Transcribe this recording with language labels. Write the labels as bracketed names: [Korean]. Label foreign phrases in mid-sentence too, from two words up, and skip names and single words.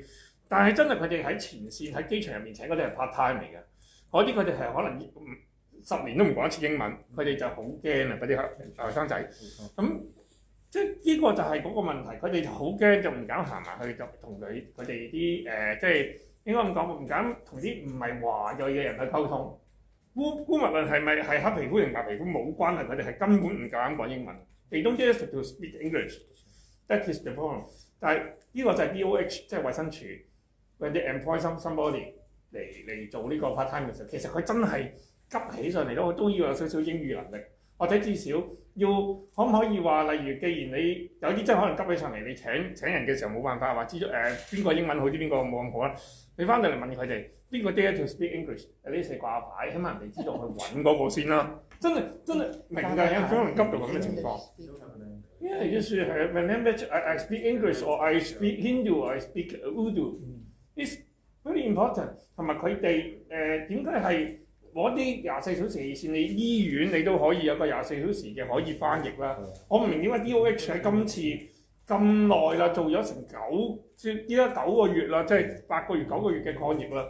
[Cantonese] 但係真係佢哋喺前線喺機場入面請嗰啲係 [English] part time [Cantonese] 嚟嘅，嗰啲佢哋係可能10年都唔講一次英文，佢哋就好驚啊！嗰啲後生仔，咁即係呢個就係嗰個問題，佢哋就好驚，就唔敢行埋去，就同佢哋啲即係應該咁講，唔敢同啲唔係華裔嘅人去溝通。姑勿論係咪係黑皮膚定白皮膚冇關係，佢哋係根本唔夠膽講英文。 [English] They don't dare to speak English. That is the problem. [Cantonese] 但係呢個就係 DOH， 即係衛生署 ， [English] when they employ somebody [Cantonese] 嚟做呢個 [English] part time [Cantonese] 嘅時候，其實佢真係急起上嚟都要有少少英語能力，或者至少要可唔可以話，例如既然你有啲真係可能急起上嚟，你請人嘅時候冇辦法話知咗邊個英文好啲，邊個冇咁好啦，你翻到嚟問佢哋。 [English] 邊個 dare to speak English？ [Cantonese] 呢4掛牌，起碼人哋知道去揾嗰個先啦。真係明㗎，有可能急到咁嘅情況。因為就是 [English] whenever I speak English or I speak Hindu or I speak Urdu，it's very important。 [Cantonese] 同埋佢哋點解係攞啲24小時熱線？你醫院你都可以有個24小時嘅可以翻譯啦。我唔明點解 DOH 喺今次咁耐啦，做咗成依家9個月啦，即係8個月、9個月嘅抗疫啦。